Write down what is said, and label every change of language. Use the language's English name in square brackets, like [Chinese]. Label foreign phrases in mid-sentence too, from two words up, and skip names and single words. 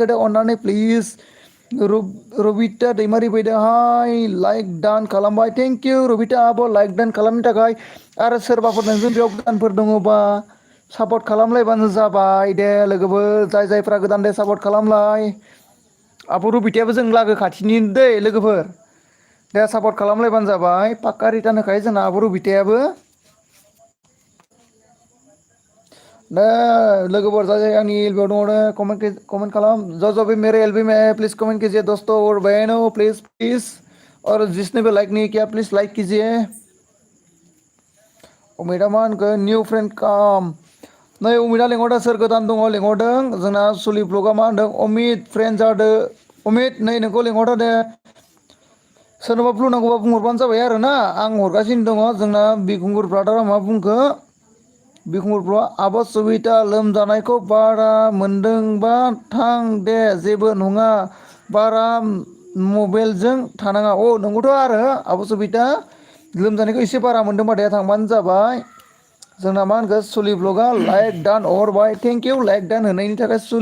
[Bodo] होदो अननानै प्लिज रबिता दैमारि फैदों हाय लाइक दान खालामबाय [English] thank you [Bodo] रबिता आब' लाइक दान खालामनो थाखाय आरो सोरबाफोर नोंजों बेयाव गोदानफोर दङबा सापर्ट खालामलायबानो जाबाय दे लोगोफोर जाय जायफ्रा गोदान दे सापर्ट खालामलाय आब' रबितायाबो जों लागो खाथिनि दै लोगोफोर दे सापर्ट खालामलायबानो जाबाय पाक्का रिटार्न होखायो जोंना आब' रबिथायाबो दा लोगोफोर जाय जाय आंनि एलबियाव दङ नो कमेन्ट खालाम ज' ज' [Hindi] भी मेरे एलबी में प्लीज कमेंट कीजिए दोस्तों और बहनों प्लीज प्लीज और जिसने भी लाइक नहीं किया प्लीज लाइक कीजिए [Bodo] अमिता मा होनखो [English] new friend [Bodo] काम नै अमितआ लिंहरदों सोर गोदान दङ लिंहरदों जोंना सुलि ब्लगआ मा होनदों अमित फ्रेन्ड जादो अमित नै नोंखौ लिंहरदों दे सोरनोबा ब्लु नांगौबा बुंहरबानो जाबाय आरो ना आं हरगासिनो दङ जोंना बिखुंगुर ब्रादारा मा बुंखो बिखुंगुर ब्र आब' सुबिता लोमजानायखौ बारा मोनदोंबा थां दे जेबो नङा बारा मबाइलजों थानाङा अ नंगौथ' आरो आब' सुबिता लोमजानायखौ एसे बारा मोनदोंबा दे थांबानो जाबाय जोंना मा होनखो सुलि ब्लगा लाइक दान हरबाय [English] thank you [Bodo] लाइक दान होनायनि थाखाय